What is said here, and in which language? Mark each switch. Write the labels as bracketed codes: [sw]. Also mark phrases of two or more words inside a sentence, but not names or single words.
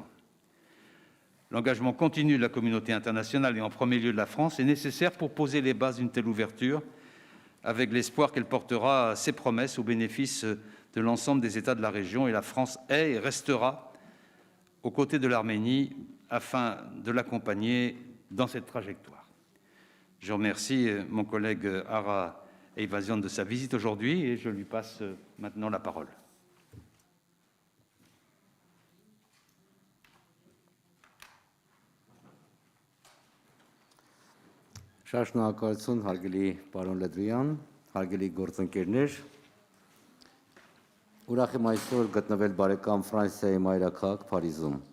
[fr] L'engagement continu de la communauté internationale et en premier lieu de la France est nécessaire pour poser les bases d'une telle ouverture, avec l'espoir qu'elle portera ses promesses au bénéfice de l'ensemble des États de la région. Et la France est et restera aux côtés de l'Arménie afin de l'accompagner dans cette trajectoire. Je remercie mon collègue Ara Eyvazian de sa visite aujourd'hui et je lui passe maintenant la parole. [hy] Շատ շնորհակալություն հարգելի պարոն Լդվյան, հարգելի գործընկերներ։ Ուրախ եմ այսօր գտնվել բարեկամ Ֆրանսիայի մայրաքաղաք Փարիզում։